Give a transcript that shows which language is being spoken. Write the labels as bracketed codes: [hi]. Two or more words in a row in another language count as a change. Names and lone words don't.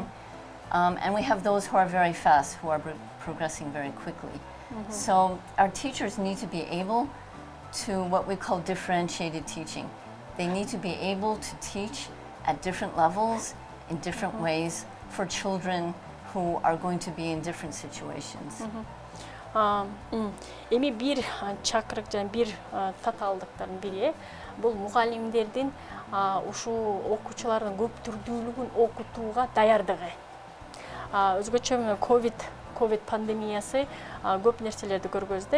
[en] And we have those who are very fast, who are progressing very quickly. So our teachers need to be able to what we call differentiated teaching. They need to be able to teach at different levels, in different ways, for children who are going to be in different situations. [ky] Эми бир чакырык жана бир татаалдыктардын бири бул мугалимдердин ушул окуучулардын көп түрдүүлүгүн окутууга даярдыгы. Өзгөчө ковид пандемиясы көп нерселерди көргөздү.